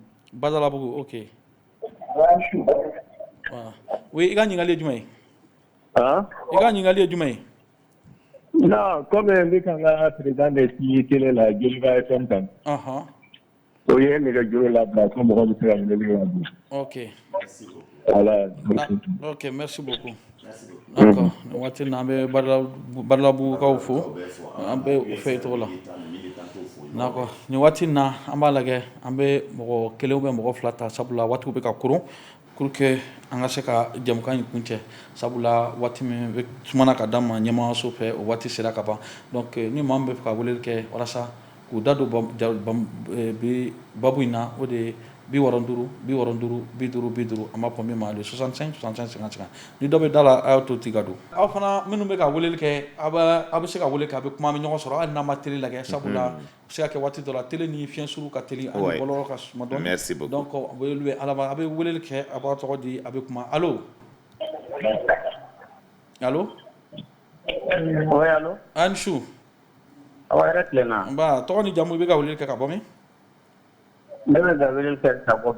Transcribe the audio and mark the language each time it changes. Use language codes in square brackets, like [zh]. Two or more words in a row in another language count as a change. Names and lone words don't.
[bm] Badalabugu [fr] ok oui [bm] i ka ɲininkali ye jumɛn ye i ka ɲininkali ye jumɛn ye [fr] non comme [bm] n bɛ ka n ka président de ci télé la Joliba FM kan o ye nɛgɛjuru labila ko mɔgɔ bɛ se ka ɲininkali kɛ ka don ok voilà [fr] ok merci beaucoup d'accord [bm] nin waati in na an bɛ Badalabugukaw fo an bɛ u fɛ cogo la d'accord nin waati in na an b'a lajɛ an bɛ mɔgɔ kelen [fr] ou bien [bm] mɔgɔ fila ta sabula waatiw bɛ ka koron [fr] pour que [bm] an ka se ka jamukan in kuncɛ sabula waati min bɛ sumana ka d'an ma ɲɛmaayaso fɛ o waati sera ka ban donc ni maa min bɛ fɛ ka weleli kɛ walasa k'u da don babu in na o de ye 65 65 50 50 an b'a fɔ min ma le 65 65 50 50 ni dɔ bɛ da la a y'o to ten ka don aw fana minnu bɛ ka weleli kɛ aw bɛ se ka wele kɛ a bɛ kuma an bɛ ɲɔgɔn sɔrɔ hali n'an ma télé lajɛ sabula a bɛ se ka kɛ waati dɔ la télé ni fiɲɛ suru ka teli ani bɔlɔlɔ ka suma dɔɔni [fr] merci beaucoup [bm] donc a bɛ weleli kɛ a b'a tɔgɔ di a bɛ kuma allo allo [fr] oui allo [bm] a ni su aw yɛrɛ tilenna nba tɔgɔ ni jamu i bɛ ka weleli kɛ ka bɔ min ne bɛ ka weleli kɛ ka bɔ